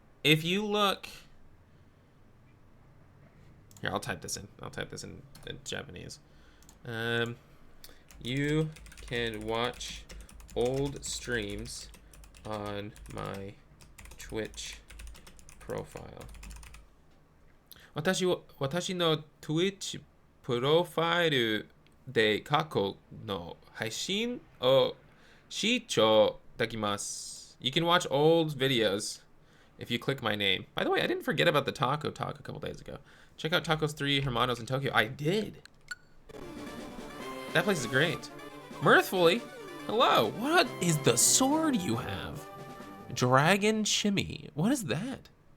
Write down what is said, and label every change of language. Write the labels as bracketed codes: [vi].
[en] If you look here, I'll type this in Japanese. You can watch old streams on my Twitch profile. [ja] 私の Twitch プロファイルで過去の配信を視聴できます。 [en] You can watch old videos if you click my name. By the way, I didn't forget about the taco talk a couple days ago. Check out Tacos 3 Hermanos in Tokyo. I did. That place is great. Mirthfully. Hello. What is the sword you have? Dragon Shimmy. What is that?